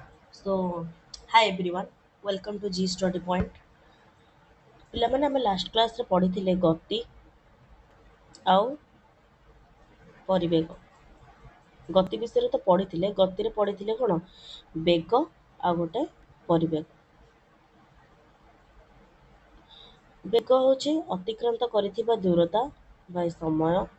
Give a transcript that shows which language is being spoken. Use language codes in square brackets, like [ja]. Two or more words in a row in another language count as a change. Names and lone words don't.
[en] So, hi everyone, welcome to G Study Point. [or] ପିଲାମାନେ ଆମେ [en] last classre [or] ପଢ଼ିଥିଲେ ଗତି ଆଉ ପରିବେଗ। ଗତି ବିଷୟରେ ତ ପଢ଼ିଥିଲେ, ଗତିରେ ପଢ଼ିଥିଲେ କ'ଣ ବେଗ ଆଉ ଗୋଟେ ପରିବେଗ। ବେଗ ହେଉଛି ଅତିକ୍ରାନ୍ତ କରିଥିବା ଦୂରତା ବା ସମୟ।